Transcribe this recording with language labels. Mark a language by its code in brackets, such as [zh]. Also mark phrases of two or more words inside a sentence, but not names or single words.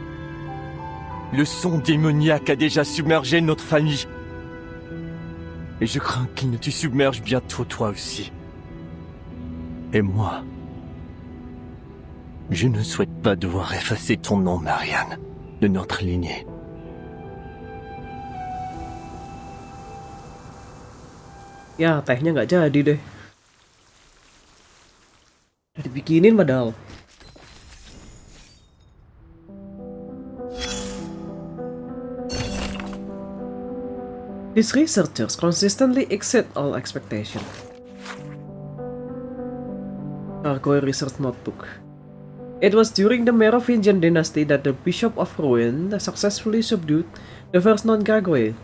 [fr] Le son démoniaque a déjà submergé notre famille. Et je crains qu'il ne te submerge bientôt toi aussi. Et moi, je ne souhaite pas devoir effacer ton nom, Marianne, de notre lignée. [id] Ya, tehnya nggak jadi deh. Udah dibikinin padahal. [en] These researchers consistently exceed all expectation. Gargoyle Research Notebook. It was during the Merovingian dynasty that the Bishop of Rouen successfully subdued the first known gargoyle.